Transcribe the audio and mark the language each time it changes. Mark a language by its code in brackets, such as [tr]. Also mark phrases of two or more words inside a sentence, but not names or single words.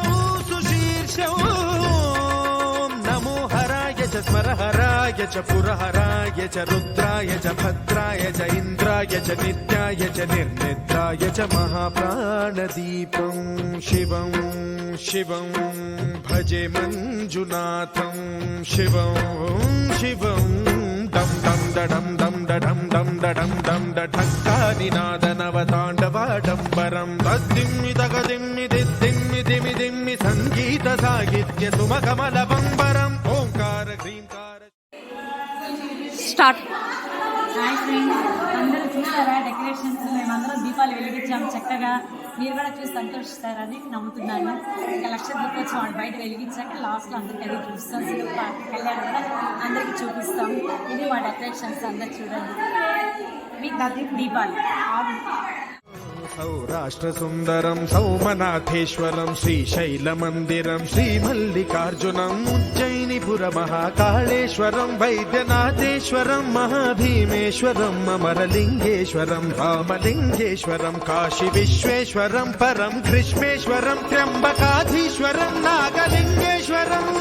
[sa] सुशीर्षौ नमो हराय च स्मरहराय च पुरहराय च रुद्राय च भद्राय च इन्द्राय च नित्याय च निर्निद्राय च महाप्राणदीपं शिवं शिवं भजे मञ्जुनाथं शिवं शिवं दं दं दडं दं दडं दं दडं दं डढक्कानिनादनवताण्डवाडम्बरं तद्दिम्मि तगदिम्मि दिद्दिम्मि दिमि दिम्मि सङ्गीतसाहित्य सुमकमलबम्बरम् ओङ्कार ह्रीङ्कार [te] స్టార్ట్. [en] Hi friends, [te] అందరూ చూస్తారా డెకరేషన్స్? మేమందరం దీపాలు వెలిగించాము చక్కగా. మీరు కూడా చూసి సంతోషిస్తారని నమ్ముతున్నాను. ఇంకా లక్ష దీపోత్సవం బయట వెలిగించాక లాస్ట్లో అందరికీ అది చూస్తాం. కళ్యాణ్ కూడా అందరికీ చూపిస్తాం. ఇది మా డెకరేషన్స్, అందరు చూడండి. మీకు దీపాలు [sa] सौराष्ट्रसुन्दरं सौमनाथेश्वरं श्रीशैलमन्दिरं श्रीमल्लिकार्जुनम् उज्जयिनीपुरमहाकाळेश्वरं वैद्यनाथेश्वरं महाभीमेश्वरम् अमरलिङ्गेश्वरं रामलिङ्गेश्वरं काशीविश्वेश्वरं परं ग्रीष्मेश्वरं त्र्यम्बकाधीश्वरं नागलिङ्गेश्वरं